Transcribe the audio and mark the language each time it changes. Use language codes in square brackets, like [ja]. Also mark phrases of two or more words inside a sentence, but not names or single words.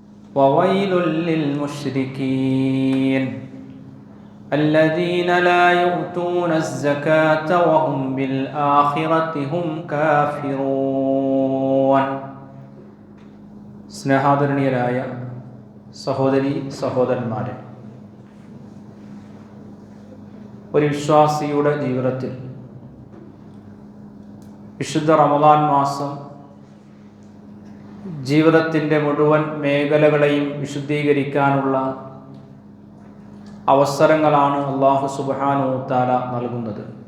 [ar] وويل للمشركين الذين لا يؤتون الزكاة وهم بالآخرة هم كافرون. [ml] സ്നേഹാദരണീയരായ സഹോദരി സഹോദരന്മാരെ, ഒരു വിശ്വാസിയുടെ ജീവിതത്തിൽ വിശുദ്ധ റമദാൻ മാസം ജീവിതത്തിൻ്റെ മുഴുവൻ മേഖലകളെയും വിശുദ്ധീകരിക്കാനുള്ള അവസരങ്ങളാണ് [ar] الله سبحانه تعالى [ml] നൽകുന്നത്.